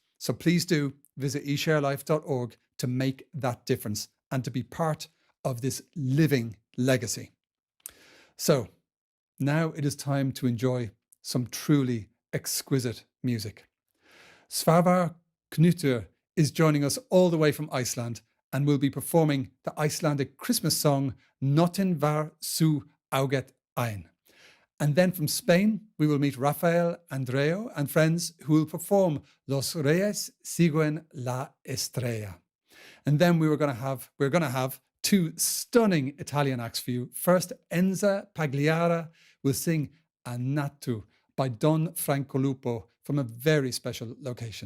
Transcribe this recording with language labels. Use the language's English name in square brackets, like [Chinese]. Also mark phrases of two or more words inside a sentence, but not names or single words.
[English] So please do visit esharelife.org to make that difference and to be part of this living legacy. So now it is time to enjoy some truly exquisite music. Svavar Knútur is joining us all the way from Iceland and will be performing the Icelandic Christmas song Nóttin var sú ágæt ein. And then from Spain, we will meet Rafael Andreo and friends who will perform Los Reyes Siguen la Estrella. And then we're going to have two stunning Italian acts for you. First, Enza Pagliara will sing Annatu by Don Francolupo from a very special location.